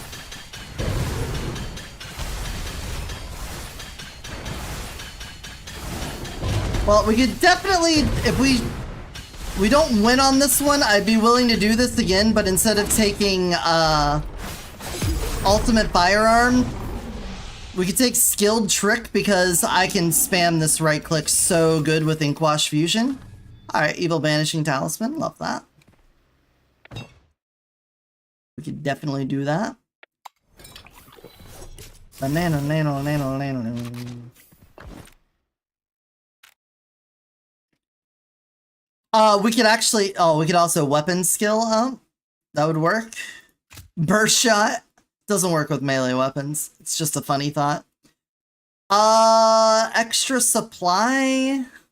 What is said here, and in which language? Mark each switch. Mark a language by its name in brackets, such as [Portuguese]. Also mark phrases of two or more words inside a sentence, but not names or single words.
[English] Well, we could definitely, if we don't win on this one, I'd be willing to do this again, but instead of taking ultimate firearm, we could take skilled trick because I can spam this right click so good with Inkwash Fusion. Alright, evil banishing talisman, love that. We could definitely do that. Banana, nano, nano, nano. We could actually, we could also weapon skill, that would work. Burst shot doesn't work with melee weapons. It's just a funny thought. Extra supply.